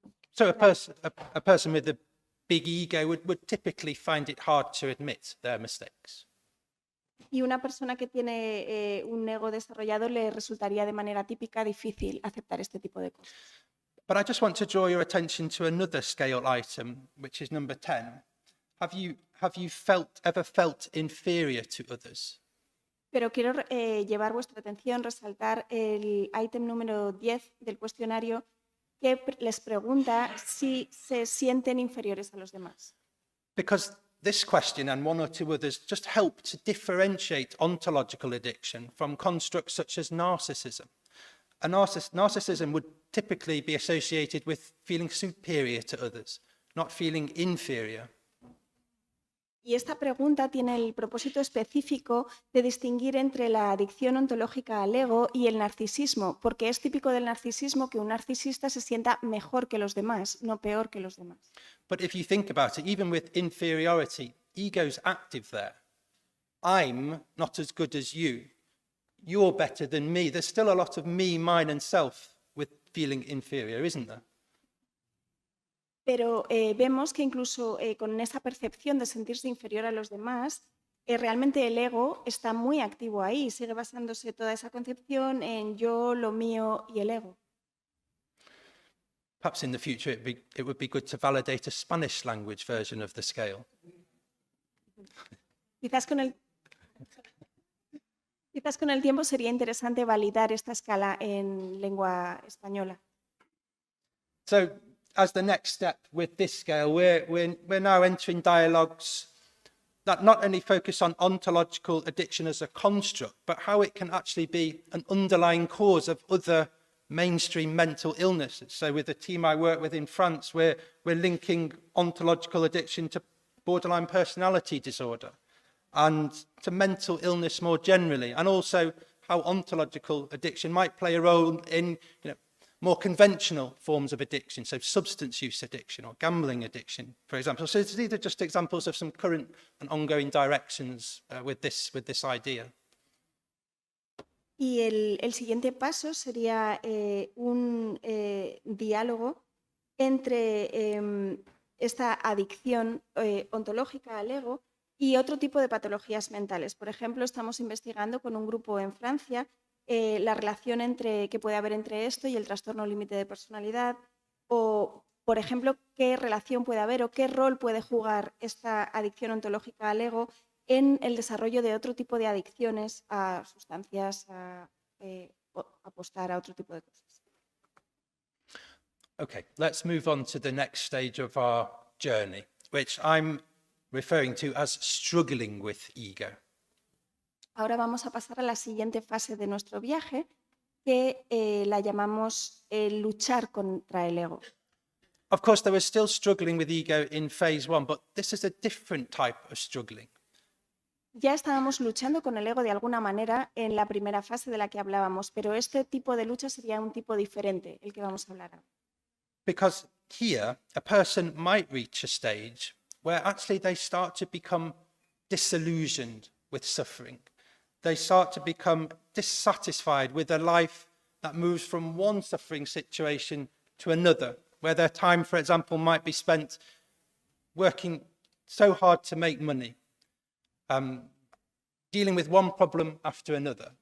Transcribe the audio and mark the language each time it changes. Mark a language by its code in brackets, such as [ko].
[en] So a person with a big ego would typically find it hard to admit their mistakes. [es] Y una persona que tiene un ego desarrollado le resultaría de manera típica difícil aceptar este tipo de cosas. [en] But I just want to draw your attention to another scale item, which is number 10. Have you ever felt inferior to others? [es] Pero quiero llevar vuestra atención, resaltar el ítem número 10 del cuestionario que les pregunta si se sienten inferiores a los demás. [en] Because this question and one or two others just help to differentiate ontological addiction from constructs such as narcissism. Narcissism would typically be associated with feeling superior to others, not feeling inferior. [es] Y esta pregunta tiene el propósito específico de distinguir entre la adicción ontológica al ego y el narcisismo, porque es típico del narcisismo que un narcisista se sienta mejor que los demás, no peor que los demás. [en] But if you think about it, even with inferiority, ego's active there. I'm not as good as you. You're better than me. There's still a lot of me, mine, and self with feeling inferior, isn't there? [es] Pero vemos que incluso con esa percepción de sentirse inferior a los demás, realmente el ego está muy activo ahí, sigue basándose toda esa concepción en yo, lo mío y el ego. [en] Perhaps in the future it would be good to validate a Spanish language version of the scale. [es] Quizás con el tiempo sería interesante validar esta escala en lengua española. [en] So, as the next step with this scale, we're now entering dialogues that not only focus on ontological addiction as a construct, but how it can actually be an underlying cause of other mainstream mental illnesses. So with the team I work with in France, we're linking ontological addiction to borderline personality disorder and to mental illness more generally, and also how ontological addiction might play a role in more conventional forms of addiction, so substance use addiction or gambling addiction, for example. So these are just examples of some current and ongoing directions with this idea. [es] Y el siguiente paso sería un diálogo entre esta adicción ontológica al ego y otro tipo de patologías mentales. Por ejemplo, estamos investigando con un grupo en Francia la relación que puede haber entre esto y el trastorno límite de personalidad, o, por ejemplo, qué relación puede haber o qué rol puede jugar esta adicción ontológica al ego en el desarrollo de otro tipo de adicciones a sustancias, a apostar, a otro tipo de cosas. [en] Okay, let's move on to the next stage of our journey, which I'm referring to as struggling with ego. [es] Ahora vamos a pasar a la siguiente fase de nuestro viaje, que la llamamos luchar contra el ego. [en] Of course, there was still struggling with ego in phase 1, but this is a different type of struggling. [es] Ya estábamos luchando con el ego de alguna manera en la primera fase de la que hablábamos, pero este tipo de lucha sería un tipo diferente, el que vamos a hablar ahora. [en] Because here, a person might reach a stage where actually they start to become disillusioned with suffering. They start to become dissatisfied with a life that moves from one suffering situation to another, where their time, for example, might be spent working so hard to make money, dealing with one problem after another.